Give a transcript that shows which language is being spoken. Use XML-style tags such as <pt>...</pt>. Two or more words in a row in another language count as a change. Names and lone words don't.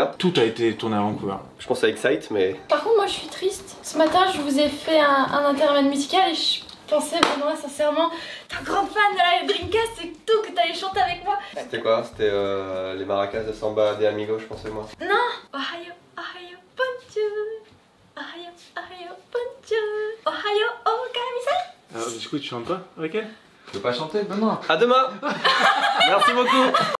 <fr>Tout a été tourné à Vancouver. Je pense à Excite, mais... Par contre, moi je suis triste. Ce matin, je vous ai fait un intermède musical et je pensais, Benoît, sincèrement, t'es un grand fan de la Dreamcast et tout, que t'allais chanter avec moi. C'était quoi? C'était les maracas de Samba des Amigos, je pensais moi. Non.</fr> <ja>おはよう、おはよう、bonjour. おはよう、おはよう、bonjour. おはよう、おかみさん.</ja> <fr>Alors, du coup, tu chantes pas avec elle? Tu veux pas chanter, Benoît? À demain. Merci beaucoup.</fr>